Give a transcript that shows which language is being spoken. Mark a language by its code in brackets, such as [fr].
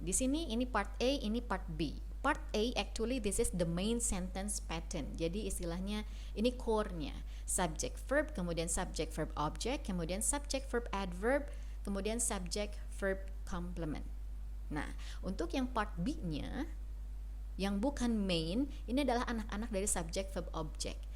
[id] Di sini ini part A, ini part B. [en] Part A actually this is the main sentence pattern. [id] Jadi istilahnya ini core-nya. Subject verb, kemudian subject verb object, kemudian subject verb adverb, kemudian subject verb complement. Nah, untuk yang part B-nya yang bukan main, ini adalah anak-anak dari subject verb object.